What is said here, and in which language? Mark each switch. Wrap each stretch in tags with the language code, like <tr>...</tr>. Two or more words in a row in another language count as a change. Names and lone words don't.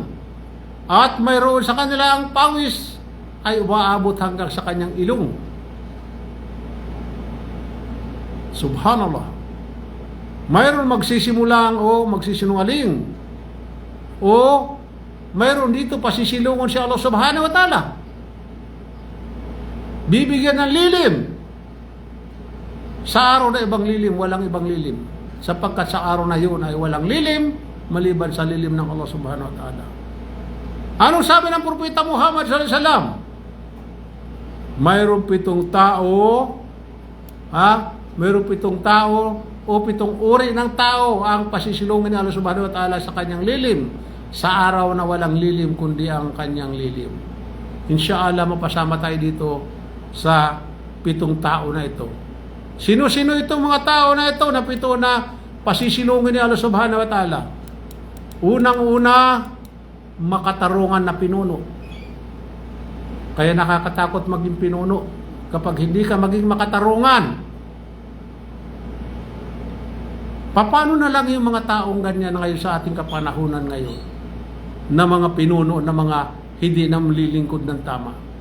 <tl>At mayroon sa kanilang pawis ay umaabot hanggang sa kanyang ilong. Subhanallah. Mayroon magsisimulang o magsisinungaling. O mayroon dito pasisilungon si Allah</tl> <ar>subhanahu wa ta'ala.</ar> <tl>Bibigyan ng lilim. Sa araw na ibang lilim, walang ibang lilim. Sapagkat sa araw na yun ay walang lilim, maliban sa lilim ng Allah</tl> <ar>subhanahu wa ta'ala.</ar> <tl>Anong sabi ng Propeta Muhammad</tl> <ar>sallallahu alaihi wasallam?</ar> <tl>Mayroong 7 tao, mayroong 7 tao o 7 uri ng tao ang pasisilungin ni Allah</tl> <ar>subhanahu wa ta'ala</ar> <tl>sa kanyang lilim. Sa araw na walang lilim kundi ang kanyang lilim. Insyaallah mapasama tayo dito sa 7 tao na ito. Sino-sino itong mga tao na ito na 7 na pasisilungin ni Allah</tl> <ar>subhanahu wa ta'ala?</ar> <tl>Unang-una, makatarungan na pinuno. Kaya nakakatakot maging pinuno kapag hindi ka maging makatarungan. Paano na lang yung mga taong ganyan ngayon sa ating kapanahunan ngayon na mga pinuno, na mga hindi na malilingkod ng tama?</tl>